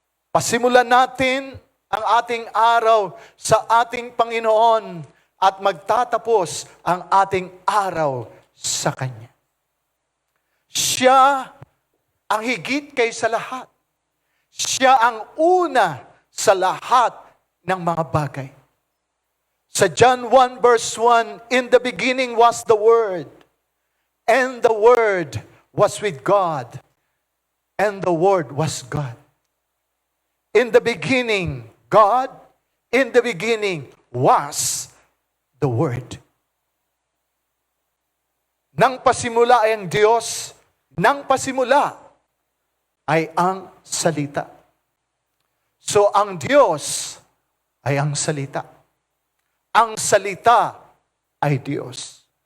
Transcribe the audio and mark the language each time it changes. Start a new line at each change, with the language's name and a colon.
Filipino: Pasimulan natin ang ating araw sa ating Panginoon at magtatapos ang ating araw sa Kanya. Siya ang higit kaysa lahat. Siya ang una sa lahat ng mga bagay.
English: Sa John 1 verse 1, in the beginning was the Word, and the Word was with God, and the Word was God. In the beginning, God, in the beginning was the Word.
Filipino: Nang pasimula ay ang Diyos, nang pasimula ay ang salita. So ang Diyos ay ang salita. Ang salita ay Diyos.